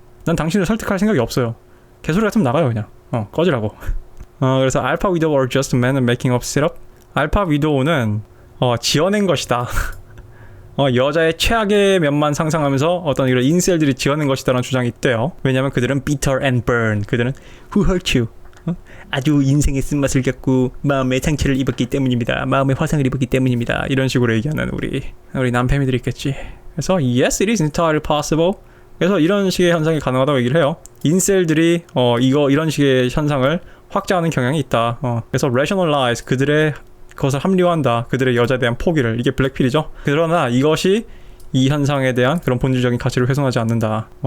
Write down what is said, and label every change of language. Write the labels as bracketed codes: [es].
[ko] 난 당신을 설득할 생각이 없어요. 개소리 같으면 나가요 그냥. 꺼지라고. 그래서 알파 위도우 [en] are just men making up syrup. [ko] 알파 위도우는 지어낸 것이다. 여자의 최악의 면만 상상하면서 어떤 이런 인셀들이 지어낸 것이다라는 주장이 있대요. 왜냐면 그들은 [en] bitter and burn. [ko] 그들은 [en] who hurt you? [ko] 아주 인생의 쓴맛을 겪고 마음의 상처를 입었기 때문입니다. 마음의 화상을 입었기 때문입니다. 이런 식으로 얘기하는 우리 남패미들이 있겠지. 그래서 [en] yes, it is entirely possible. [ko] 그래서 이런 식의 현상이 가능하다고 얘기를 해요. 인셀들이 이런 식의 현상을 확장하는 경향이 있다. 그래서 rationalize, 그것을 합리화한다. 그들의 여자에 대한 포기를. 이게 블랙필이죠. 그러나 이것이 이 현상에 대한 그런 본질적인 가치를 훼손하지 않는다.